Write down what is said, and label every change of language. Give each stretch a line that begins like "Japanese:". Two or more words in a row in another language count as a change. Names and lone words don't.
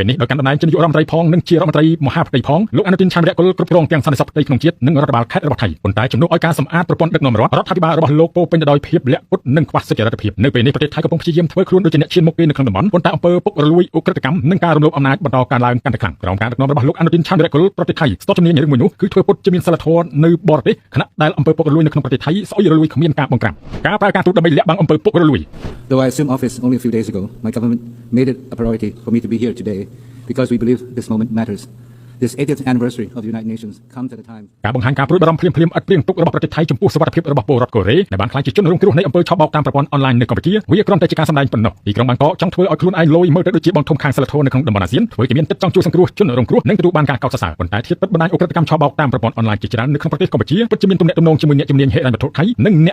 Khmer: នេះដោយកាន់តំណែងជានាយករដ្ឋមន្ត្រីផងនិងជារដ្ឋមន្ត្រីមហាផ្ទៃផងលោកអនុទិន ឆាន់រៈគុលគ្រប់គ្រងទាំងសន្តិសុខផ្ទៃក្នុងជាតិនិងរដ្ឋបាលខេត្តរបស់ថៃប៉ុន្តែជំនួសឲ្យការសម្អាតប្រព័ន្ធដឹកនាំរដ្ឋាភិបាលរបស់លោកពោពេញទៅដោយភាពលាក់ពុតនិងខ្វះសុចរិតភាពនៅពេលនេះប្រទេសថៃកំពុងព្យាយាមធ្វើខ្លួនដូចជាអ្នកឈានមុខគេនៅក្នុងតំបន់ប៉ុន្តែអំពើពុករលួយឧក្រិដ្ឋកម្មនិងការរំលោភអំណាចបន្តកើនឡើងកាន់តែខ្លាំងក្រោមការដឹកនាំរបស់លោកអនុទិន ឆាន់រៈគុលប្រទេសថៃស្ទាត់ជំនាញរឿងមួយនោះគឺធ្វើពុតជាមានសិលធម៌នៅបរទេសខណៈដែលអំពើពុករលួយនៅក្នុងប្រទេសថៃស្អុយរលួយគ្មានការបង្ក្រាបការប្រើការទូតដើម្បីលាក់បាំងអំពើពុករលួយ
English: Though I assumed office only a few days ago, my government made it a priority for me to be here today because we believe this moment matters. This 80th anniversary of the United Nations comes at a time.
Khmer: ការបង្ហាញការព្រួយបារម្ភភ្លាមៗឥតព្រៀងទុករបស់ប្រទេសថៃចំពោះសុវត្ថិភាពរបស់ពលរដ្ឋកូរ៉េដែលបានខ្លាចជាជនរងគ្រោះនៃអំពើឆបោកតាមប្រព័ន្ធអនឡាញនៅកម្ពុជាវាគ្រាន់តែជាការសម្ដែងប៉ុណ្ណោះទីក្រុងបាងកកចង់ធ្វើឲ្យខ្លួនឯងលយមើលទៅដូចជាបងធំខាងសិលធម៌នៅក្នុង តំបន់អាស៊ានធ្វើជាមានចិត្តចង់ជួយសង្គ្រោះជនរងគ្រោះនិងទទួលបានការកោតសរសើរប៉ុន្តែធៀបពិតបណ្ដាញឧក្រិដ្ឋកម្មឆបោកតាមប្រព័ន្ធអនឡាញជាច្រើននៅក្នុងប្រទេសកម្ពុជាពិតជាមានទំនាក់ទំនងជាមួយអ្នកជំនាញហិរញ្ញវត្ថុថៃនិងអ្នក